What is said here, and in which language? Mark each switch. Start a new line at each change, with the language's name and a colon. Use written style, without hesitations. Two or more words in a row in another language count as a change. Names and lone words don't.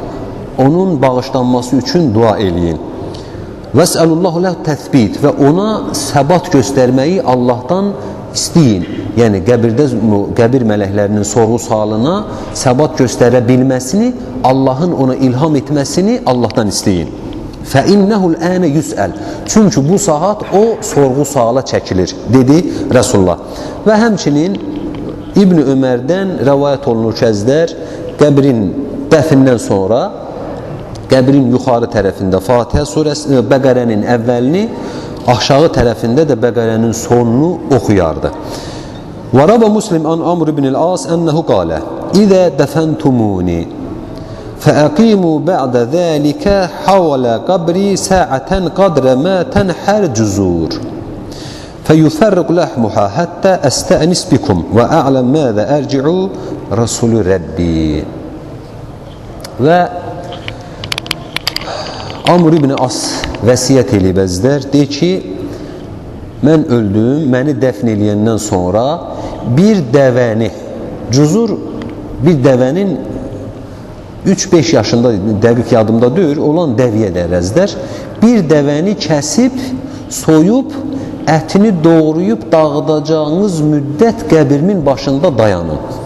Azerbaijani: Onun bağışlanması üçün dua eləyin.
Arabic: واسألوا الله له التثبيت
Azerbaijani: və ona səbat göstərməyi Allahdan istəyin. Yəni qəbir mələklərinin sorğu-sualına səbat göstərə bilməsini, Allahın ona ilham etməsini Allahdan istəyin.
Arabic: فَاِنَّهُ الْاَنَ يُسْأَلْ
Azerbaijani: Çünkü bu saat o sorğu suala çəkilir, dedi Resulullah. Və həmçinin İbn Ömərdən rəvayət olunur kəzlər, qəbrin dəfindən sonra, qəbrin yuxarı tərəfində Fatihə surəsi, Bəqərənin əvvəlini, aşağı tərəfində də Bəqərənin sonunu oxuyardı.
Arabic: وَرَبَ مُسْلِمْ عَنْ عَمْرِ بْنِ الْعَاصِ أَنَّهُ قَالَ إِذَا دَفَنْتُمُونِي فَأَقِيمُوا بَعْدَ ذَلِكَ حَوَلَ قَبْرِي سَاعَةً قَدْرَ مَا تَنْحَرْ جُزُورٌ فَيُفَرِّقُ لَحْمُهَا حَتَّى أَسْتَأْنِسْ بِكُمْ وَأَعْلَمْ مَاذَا أَرْجِعُ رَسُولُ رَبِّي Və
Azerbaijani: Amr ibn As vəsiyyət eləyib əzlər, deyir ki, mən öldüm, məni dəfn eləyəndən sonra bir dəvəni, cüzur bir dəvənin 3-5 yaşında, dəqiq yadımda deyir, olan dəviyə dərəzlər, bir dəvəni kəsib, soyub, ətini doğrayıb dağıdacağınız müddət qəbrimin başında dayanın.